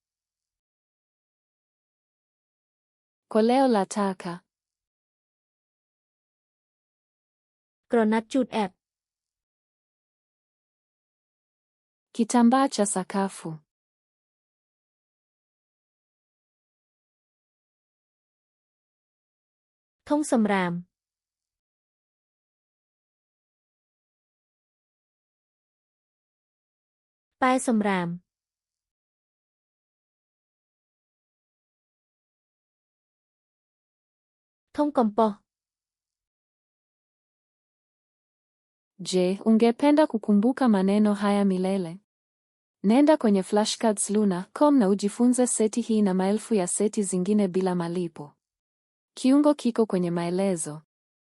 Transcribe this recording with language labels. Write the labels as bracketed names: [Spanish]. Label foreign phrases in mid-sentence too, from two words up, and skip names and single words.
[Swahili] Koleo la taka. [Khmer] ក្រណាត់ជូតអែប [Swahili] Kitambaa cha sakafu. [Khmer] ធុងសម្រាម ប៉ែសម្រាម ធុងកំប៉ុស្ត [Swahili] Je, ungependa kukumbuka maneno haya milele? Nenda kwenye flashcards.luna.com na ujifunze seti hii na maelfu ya seti zingine bila malipo. Kiungo kiko kwenye maelezo.